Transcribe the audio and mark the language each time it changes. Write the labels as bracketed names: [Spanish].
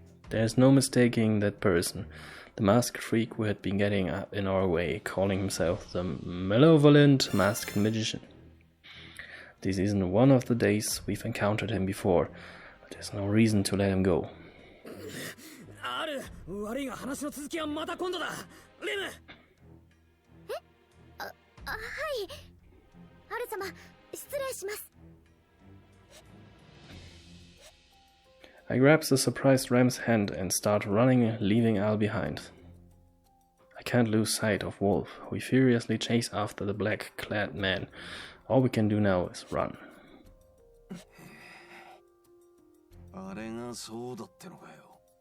[English] There's no mistaking that person. The masked freak who had been getting up in our way, calling himself the malevolent masked magician. This isn't one of the days we've encountered him before, but there's no reason to let him go. [Japanese] 悪いが話の続きはまた今度だ。レム。はい。アル様、失礼します。 [English] I grab the surprised Ram's hand and start running, leaving Al behind. I can't lose sight of Wolf. We furiously chase after the black-clad man. All we can do now is run. [Japanese] あれがそうだってのかよ。